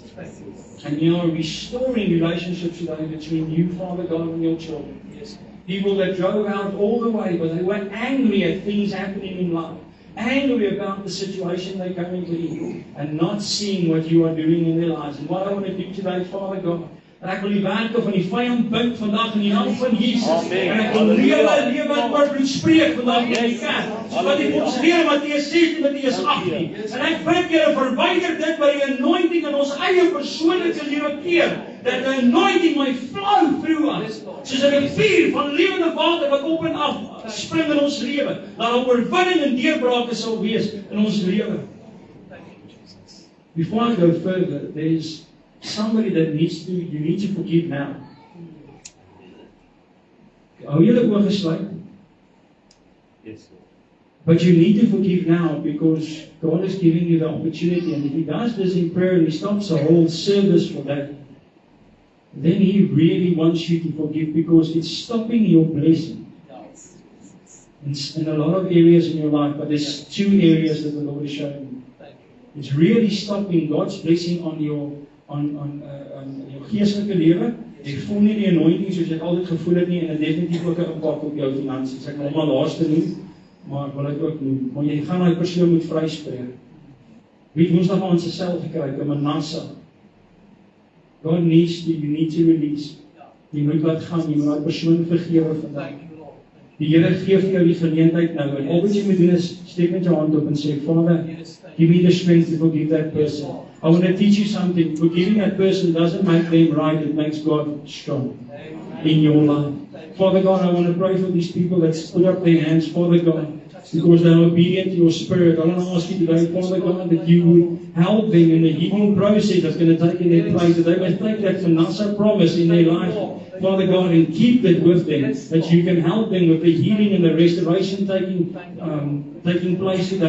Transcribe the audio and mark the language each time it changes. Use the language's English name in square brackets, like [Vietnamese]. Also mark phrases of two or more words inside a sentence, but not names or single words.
[English] And you are restoring relationships today between you, Father God, and your children. People that drove out all the way, but they were angry at things happening in life. Angry about the situation they're currently in. And not seeing what you are doing in their lives. And what I want to do today, Father God, [Afrikaans] en ek wil die werke van die vyand bind vandag in die naam van Jesus. En ek wil lewe oorvloed spreek vandag in die kerk. Wat die ons leer Matteus 16, Matteus 18. En ek bid Here, verwyder dit by die anointing in ons eie persoonlike lewe keer. [English] Dat the anointing might flow through us. [Afrikaans] Soos 'n rivier van lewende water wat op en af spring in ons lewe. Dat daar oorwinning en deurbrake sal wees in ons lewe. [English] Before I go further, there's somebody that you need to forgive now. [Afrikaans] Hou julle oë gesluit. [English] Yes. But you need to forgive now because God is giving you the opportunity. And if He does this in prayer and He stops the whole service for that, then He really wants you to forgive because it's stopping your blessing. In a lot of areas in your life, but there's two areas that the Lord is showing you. It's really stopping God's blessing on your [Afrikaans] geestelike lewe. Jy voel nie die anointing soos jy altyd gevoel het nie en dit definitief ook 'n impak op jou finansies. Ek wil maar laaste noem, maar ek wil dit ook noem. Maar jy gaan daai persoon moet vryspreek. Wie het Woensdag aan sy sel gekry, Manasseh? [English] God needs you need to release. [Afrikaans] Jy moet laat gaan, jy moet daai persoon vergewe vandag. Die Here gee vir jou die geleentheid nou en al wat jy moet doen is steek met jou hand op en sê, [English] Father, give me the strength to forgive that person. I want to teach you something. Forgiving that person doesn't make them right, it makes God strong in your life. Father God, I want to pray for these people that put up their hands, Father God, because they are obedient to your Spirit. I want to ask you today, Father God, that you would help them in the healing process that's going to take in their place, that they must take that Manasseh promise in their life, Father God, and keep it with them, that you can help them with the healing and the restoration taking place today.